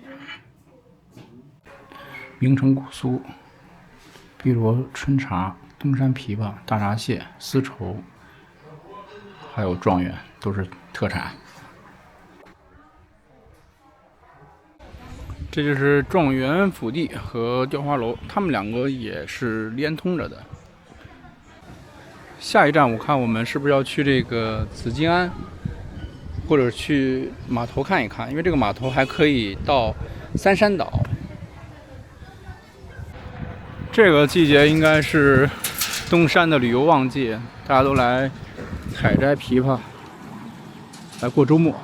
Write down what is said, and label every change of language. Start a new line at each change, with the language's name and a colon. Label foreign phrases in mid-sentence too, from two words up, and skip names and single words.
Chinese: 名城古酥、碧螺春茶、東山枇杷、大閘蟹、絲綢，還有狀元都是特產。這就是狀元府邸和雕花樓，他們兩個也是連通着的。下一站我看我們是不是要去這個紫金庵，或者去碼頭看一看，因為這個碼頭還可以到三山島。這個季節應該是東山的旅遊旺季，大家都來採摘枇杷，來過周末。